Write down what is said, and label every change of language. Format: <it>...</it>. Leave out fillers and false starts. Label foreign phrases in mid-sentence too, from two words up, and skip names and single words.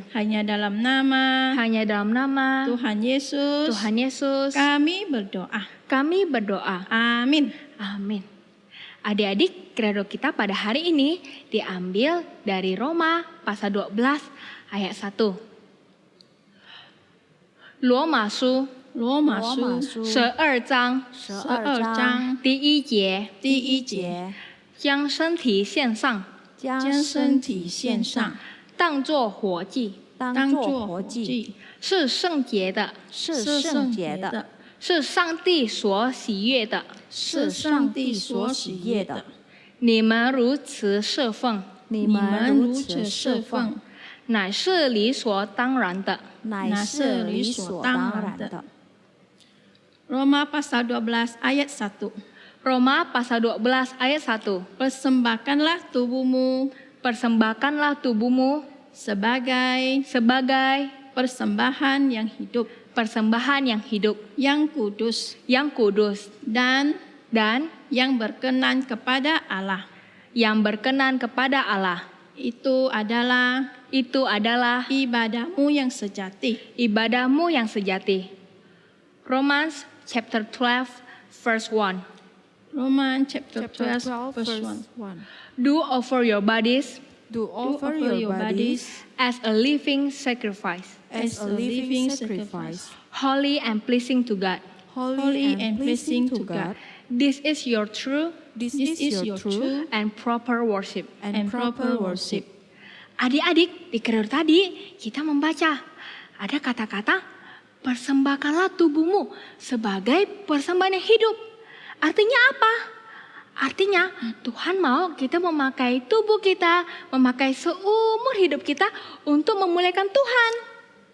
<id>Hanya dalam nama Tuhan Yesus kami berdoa. Amin. Adik-adik, kredo kita pada hari ini diambil dari Roma pasal 12 ayat 1.</id> <zh>罗马书12章第一节，将身体献上，当作活祭，是圣洁的，是上帝所喜悦的。你们如此侍奉，乃是理所当然的。</zh> <id>Roma pasal 12 ayat 1. Roma pasal 12 ayat 1. Persembahkanlah tubuhmu sebagai persembahan yang hidup, yang kudus dan yang berkenan kepada Allah. Itu adalah ibadahmu yang sejati.</id> <en>Romans chapter 12 verse 1. Do offer your bodies as a living sacrifice, holy and pleasing to God. This is your true and proper worship.</en> <id>Adik-adik, di kredo tadi kita membaca ada kata-kata persembahkanlah tubuhmu sebagai persembahan yang hidup. Artinya apa? Artinya Tuhan mau kita memakai tubuh kita, memakai seumur hidup kita untuk memuliakan Tuhan.</id>